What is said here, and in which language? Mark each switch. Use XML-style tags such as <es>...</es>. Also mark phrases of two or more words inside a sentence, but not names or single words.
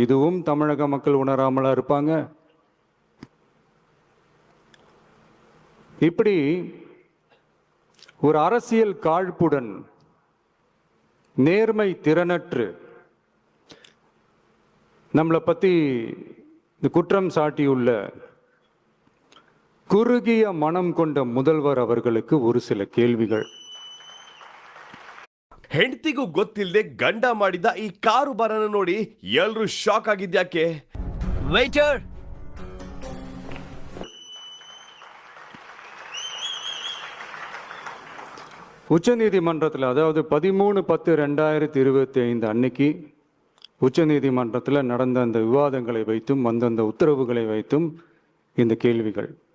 <ta>இதுவும் தமிழக மக்கள் உணராமலா இருப்பாங்க. இப்படி ஒரு அரசியல் காழ்ப்புடன், நேர்மை திறனற்று நம்மளை பத்தி குற்றம் சாட்டியுள்ள குறுகிய மனம் கொண்ட முதல்வர் அவர்களுக்கு ஒரு சில கேள்விகள்.</ta> <kn>ಹೆಂಡತಿಗೂ ಗೊತ್ತಿಲ್ಲದೆ ಗಂಡ ಮಾಡಿದ ಈ ಕಾರು ಬರನ ನೋಡಿ ಎಲ್ಲರೂ ಶಾಕ್ ಆಗಿದ್ಯಾಕೆ? ವೇಟರ್,</kn> <ta>உச்ச நீதிமன்றத்தில், அதாவது 13/10/2025 அன்னைக்கு உச்ச நீதிமன்றத்தில் நடந்த அந்த விவாதங்களை வைத்தும் அந்த உத்தரவுகளை வைத்தும் இந்த கேள்விகள்.</ta>